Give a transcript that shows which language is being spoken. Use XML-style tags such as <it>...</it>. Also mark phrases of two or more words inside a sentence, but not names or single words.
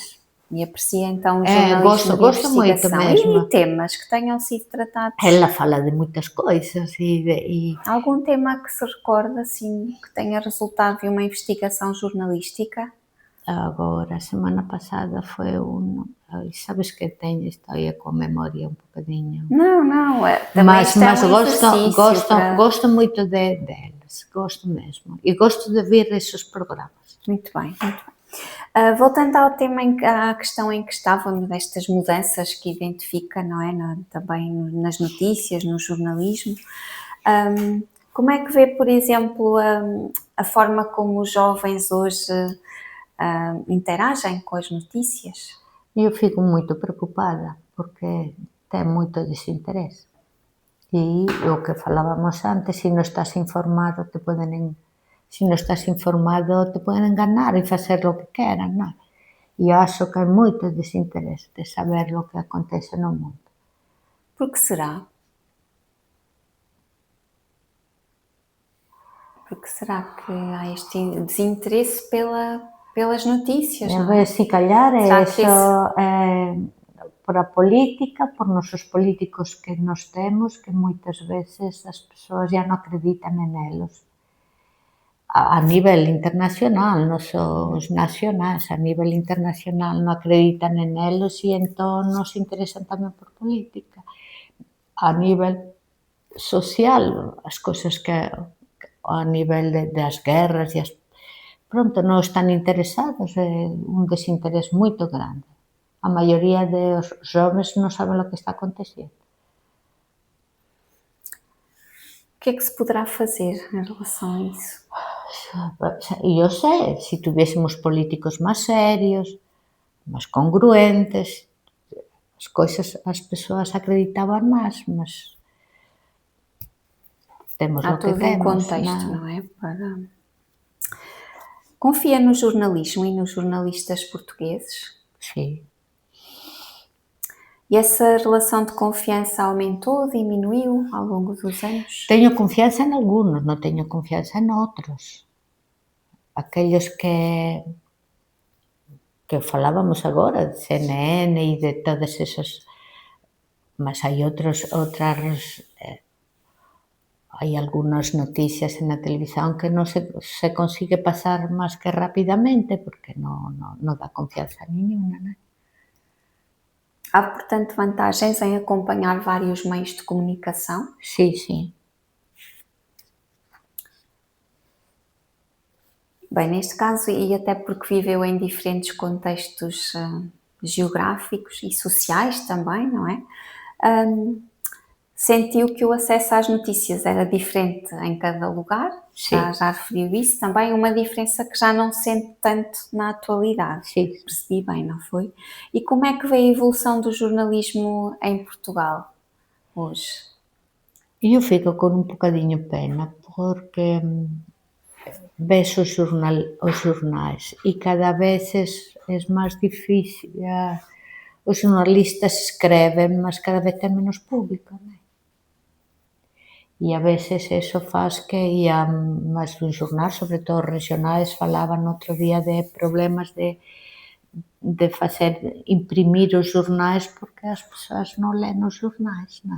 <pt>e aprecia então o jornalismo de</pt> <gl>Gosto moito</gl> <pt>investigação.</pt> <gl>mesmo.</gl> <pt>E temas que tenham sido tratados?</pt> <gl>Ela fala de moitas coisas e</gl> <pt>Algum tema que se recorde, assim, que tenha resultado de uma investigação jornalística?</pt> <gl>agora, a semana pasada foi ai,</gl> <es>sabes que estoy con memoria un bocadiño.</es> <pt>Não, também Mas isto é um exercício para...</pt> <gl>gosto moito dela. gosto mesmo.</gl> <pt>E gosto de ver esses programas. Muito bem, muito bem. Voltando ao tema à questão em que estávamos, destas mudanças que identifica, não é? Também nas notícias, no jornalismo. Como é que vê, por exemplo, a forma como os jovens hoje interagem com as notícias? Eu fico muito preocupada, porque tem muito desinteresse.</pt> <gl>E o que falávamos antes, se non estás informado, te poden enganar e facer o que queran, non? E eu acho que hai moito desinteresse de saber o que acontece no mundo.</gl> <pt>Por que será? Por que será que há este desinteresse pelas notícias,</pt> <gl>A</gl> <pt>não</pt> <gl>ver,</gl> <pt>é?</pt> <gl>se callar é</gl> <pt>Será que</pt> <gl>eso, por a política, por nosos políticos que nos temos, que moitas veces as persoas já non acreditan en elos. A nivel internacional, non só os nacionais, a nivel internacional non acreditan en elos e entón non se interesan tamén por política. A nivel social, as cousas que a nivel das guerras e pronto, non están interesados, é un desinterés moito grande. A maioría dos xoves non saben o que está acontecendo.</gl> <pt>O que é que se poderá fazer em relação a isso?</pt> <gl>E eu sei, se tuviésemos políticos máis serios, máis congruentes, as cousas, as persoas acreditaban máis, mas temos</gl> <pt>Há</pt> <gl>o que</gl> <pt>todo um</pt> <gl>temos,</gl> <pt>contexto,</pt> <gl>non?</gl> <pt>não é? Confia no jornalismo e nos jornalistas portugueses?</pt> <gl>Si.</gl> <pt>E essa relação de confianza aumentou, diminuiu ao longo dos anos?</pt> <gl>Teño confianza en algunos, non teño confianza en outros. Aquellos que falábamos agora, de CNN e de todas esas, mas hai outras, hai algunhas noticias na televisión que non se consigue pasar máis que rapidamente, porque non dá confianza ninguna, non é?</gl> <pt>Há, portanto, vantagens em acompanhar vários meios de comunicação?</pt> <gl>Si, si.</gl> <pt>Bem, neste caso, e até porque viveu em diferentes contextos geográficos e sociais também, não é? Sentiu que o acesso às notícias era diferente em cada lugar? Sim. Já referiu isso também, uma diferença que já não sente tanto na atualidade. Sim. Percebi bem, não foi? E como é que vê a evolução do jornalismo em Portugal hoje?</pt> <gl>Eu fico con un bocadiño pena, porque ves os xornais e cada vez é máis difícil, os xornalistas escreven, mas cada vez ten menos público, non é? E a veces eso faz que ia máis dun xornal, sobre todo os regionais, falaban outro día de problemas de facer imprimir os xornais porque as persoas non len os xornais, non é?</gl>